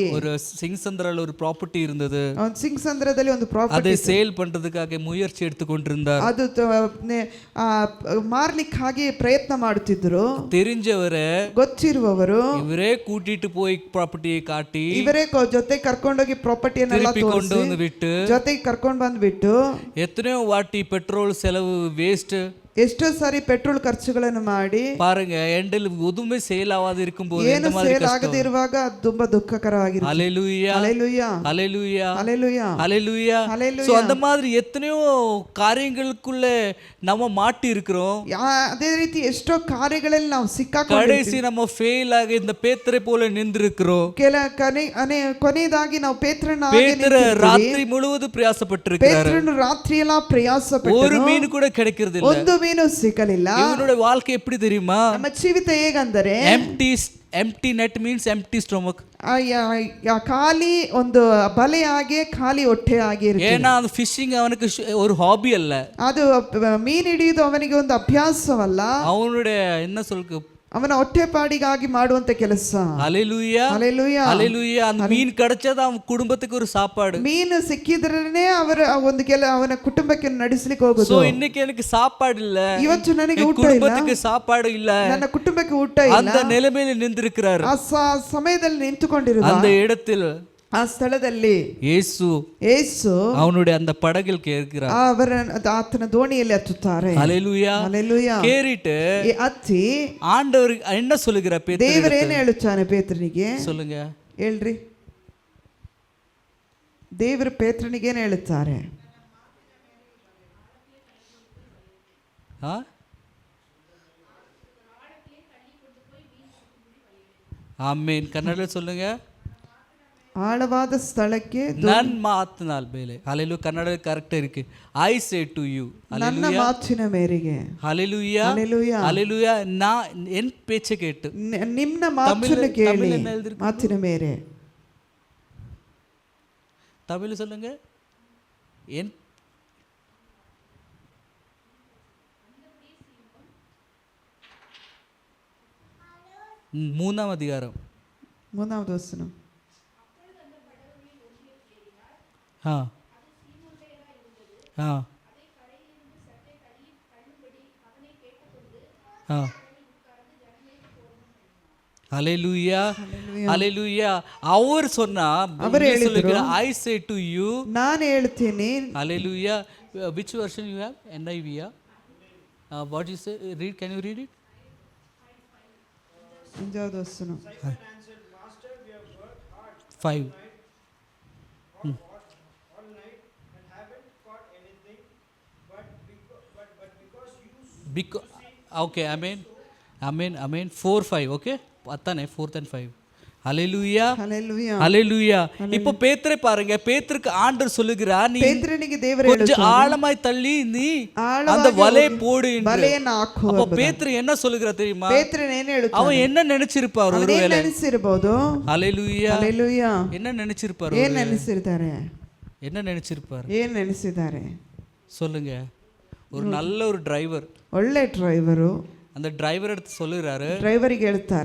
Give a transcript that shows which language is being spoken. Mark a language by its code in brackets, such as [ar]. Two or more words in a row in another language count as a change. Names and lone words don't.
[ta] ஒரு சிங்சந்திரல ஒரு ப்ராப்பர்ட்டி இருந்தது. [kn] ಸಿಂಗ್ಸಂದ್ರದಲ್ಲಿ ಒಂದು ಪ್ರಾಪರ್ಟಿ [ta] அதை சேல் பண்றதுக்காக முயற்சி எடுத்துக்கொண்டிருந்தார். [kn] ಅದು ಮಾರ್ಲಿಕ್ಕಾಗಿ ಪ್ರಯತ್ನ ಮಾಡುತ್ತಿದ್ದರು. [ta] தெரிஞ்சவரே, [kn] ಗೊತ್ತಿರುವವರು [ta] ಇವರೇ கூட்டிட்டு போய் ப்ராப்பர்ட்டியை காட்டி [kn] ಇವರೇ ಜೊತೆ ಕರ್ಕೊಂಡೋಗಿ ಪ್ರಾಪರ್ಟಿಯನ್ನೆಲ್ಲ [ta] கொண்டு வந்து விட்டு [kn] ಜೊತೆಗೆ ಕರ್ಕೊಂಡು ಬಂದ್ಬಿಟ್ಟು [ta] எத்தனையோ வாட்டி பெட்ரோல் செலவு வேஸ்ட், [kn] ಎಷ್ಟೋ ಸಾರಿ ಪೆಟ್ರೋಲ್ ಖರ್ಚುಗಳನ್ನು ಮಾಡಿ [ta] பாருங்க ಎಂಡಲ್ எதுவுமே ಸೇಲ್ ஆகாது இருக்கும்போது [kn] ಏನು ಸೇಲ್ ಆಗದೆ ಇರುವಾಗ ತುಂಬಾ ದುಃಖಕರವಾಗಿರುತ್ತೆ. [ta] ஹalleluya. ஹalleluya. ஹalleluya. ஹalleluya. ஹalleluya. ஹalleluya. சோ அந்த மாதிரி எத்தனையோ காரியங்களுக்குள்ள நம்ம மாட்டி இருக்கிறோம். [kn] ಅದೇ ರೀತಿ ಎಷ್ಟೋ ಕಾರ್ಯಗಳಲ್ಲಿ ನಾವು ಸಿಕ್ಕಾಕೊಂಡು [ta] கடைசி நம்ம ஃபெயில் ஆக இந்த பேதுரை போல நின்றிருக்கிறோம். [kn] ಕೊನೆಯದಾಗಿ ನಾವು ಪೇತ್ರನ [ta] ராத்திரி முழுவதும் பிரயாசப்பட்டிருக்கிறார். [kn] ಪೇತ್ರನು ರಾತ್ರಿ ಎಲ್ಲ ಪ್ರಯಾಸಪಟ್ಟು [ta] ஒரு மீன் கூட கிடைக்கிறது இல்ல. [kn] ಒಂದು ಮೀನು ಸಿಕ್ಕಲಿಲ್ಲ. [ta] இவனுடைய வாழ்க்கை எப்படி தெரியுமா? [kn] ನಮ್ಮ ಜೀವಿತ ಹೇಗಂದರೆ [en] empty net means empty stomach. [kn] ಖಾಲಿ ಒಂದು ಬಲೆ ಆಗಿ ಖಾಲಿ ಹೊಟ್ಟೆ ಆಗಿ ಇರುತ್ತೆ. [ta] ஏன்னா அந்த ஃபிஷிங் அவனுக்கு ஒரு ஹாபி அல்ல, [kn] ಅದು ಮೀನು ಹಿಡಿಯುವುದು ಅವನಿಗೆ ಒಂದು ಅಭ್ಯಾಸವಲ್ಲ. [ta] அவனுடைய என்ன சொல்லுக்கு [kn] ಅವನ ಹೊಟ್ಟೆಪಾಡಿಗಾಗಿ ಮಾಡುವಂತ ಕೆಲಸ. [ta] ஹalleluya [kn] ಹಲ್ಲೆಲೂಯಾ. [ta] ஹalleluya. அந்த மீன் கிடைச்சது அவன் குடும்பத்துக்கு ஒரு சாப்பாடு. [kn] ಮೀನು ಸಿಕ್ಕಿದ್ರೇನೆ ಅವನ ಕುಟುಂಬಕ್ಕೆ ನಡೆಸಲಿಕ್ಕೆ [ta] சோ [kn] ಹೋಗೋದು. [ta] இன்னைக்கு எனக்கு சாப்பாடு இல்ல, [kn] ಇವತ್ತು ನನಗೆ ಊಟ ಇಲ್ಲ, [ta] குடும்பத்துக்கு சாப்பாடு இல்ல, [kn] ನನ್ನ ಕುಟುಂಬಕ್ಕೆ ಊಟ ಇಲ್ಲ, [ta] அந்த நிலைமையில நின்றிருக்கிறார். [kn] ಆ ಸಮಯದಲ್ಲಿ ನಿಂತುಕೊಂಡಿರುವ [ta] அந்த இடத்தில் [kn] ಆ ಸ್ಥಳದಲ್ಲಿ ಯೇಸು [ta] அவனுடைய அந்த படகில் கேட்கிறார். [kn] ಆತನ ದೋಣಿಯಲ್ಲಿ ಹತ್ತುತ್ತಾರೆ. [ta] ஹalleluya. [kn] ಹಲ್ಲೆಲೂಯಾ. [ta] கேறிட்டு [kn] ಹತ್ತಿ [ta] ஆண்டவர் என்ன சொல்லுகிறார்? [kn] ದೇವರು ಏನು ಹೇಳುತ್ತಾನೆ ಪೇತ್ರನಿಗೆ? [ta] சொல்லுங்க, [kn] ಹೇಳ್ರಿ. ದೇವರು ಪೇತ್ರನಿಗೆ ಏನು ಹೇಳುತ್ತಾರೆ? ಆಮೆನ್. ಕನ್ನಡದಲ್ಲಿ சொல்லுங்க. ಆಳವಾದ ಸ್ಥಳಕ್ಕೆ ನನ್ನ ಮಾತಿನ ಮೇಲೆ. ಹalleluya. ಕನ್ನಡದಲ್ಲಿ ಕರೆಕ್ಟ್ ಇருக்கு. [en] I say to you. [kn] ನನ್ನ ಮಾತಿನ ಮೇರೆಗೆ. ಹalleluya. ಹalleluya. [ta] ಹalleluya. என் பேச்சை கேட்டு [kn] ನಿಮ್ಮ ಮಾತನ್ನು ಕೇಳಿ. ಮಾತಿನ ಮೇರೆ [ta] தமிழ் சொல்லுங்க. என் 3ஆம் அதிகாரம் 3வது வசனம். ஹalleluya. ஹalleluya. அவர் சொன்னா, [en] I say to you, [kn] ನಾನು ಹೇಳ್ತೀನಿ. [ta] ஹalleluya. [en] Which version you have? NIV? What you say? Read. Can you read it? [ta] 5வது வசனம். [en] 5. Okay, amen. 4-5. Okay, அத்தானே 4th and 5. ஹalleluya. [ta] ஹalleluya. ஹalleluya. இப்போ பேதுரை பாருங்க. பேதுருக்கு ஆண்டவர் சொல்லுகிறார், நீ [kn] பேதுரனிಗೆ ದೇವರು [ta] கொஞ்சம் ஆழமாய் தள்ளி நீ அந்த வலையை போடு என்று. [kn] வலைಯನ್ನು ಹಾಕು. [ta] அப்ப பேதுரு என்ன சொல்லுகிறார் தெரியுமா? [kn] பேதுரன் ಏನು ಹೇಳುತ್ತಾನೆ? [ta] அவன் என்ன நினைச்சிருப்பார்? ஒருவேளை [kn] ಏನು ನೆನೆಸಿರಬಹುದು? [ta] ஹalleluya. ஹalleluya. என்ன நினைச்சிருப்பார்? [kn] ಏನು ನೆನೆಸಿರ್ತಾರೆ? [ta] என்ன நினைச்சிருப்பார்? [kn] ಏನು ನೆನೆಸಿದ್ದಾರೆ? [ta] சொல்லுங்க. ஒரு நல்ல ஒரு டிரைவர், [kn] ಒಳ್ಳೆ ಡ್ರೈವರು, [ta] அந்த டிரைவர் எடுத்து சொல்லுறாரு, [kn] ಡ್ರೈವರಿಗೆ ಹೇಳ್ತಾರೆ,